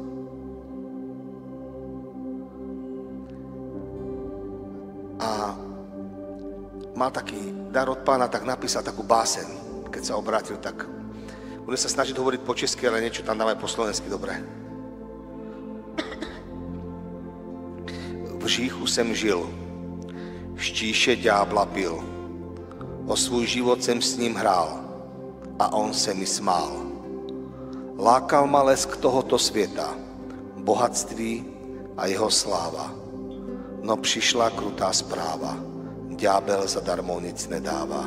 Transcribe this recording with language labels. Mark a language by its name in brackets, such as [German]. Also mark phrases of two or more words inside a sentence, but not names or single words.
[Slovak] A mal taký dar od Pána, tak napísal takú báseň, keď sa obrátil, tak budem sa snažiť hovoriť po česky, ale niečo tam dávaj po slovensky, dobre. [Czech] V říchu jsem žil, v štíše ďábla pil, o svůj život jsem s ním hrál a on se mi smál. Lákal ma lesk tohoto světa, bohatství a jeho sláva. No přišla krutá zpráva, ďábel zadarmo nic nedává.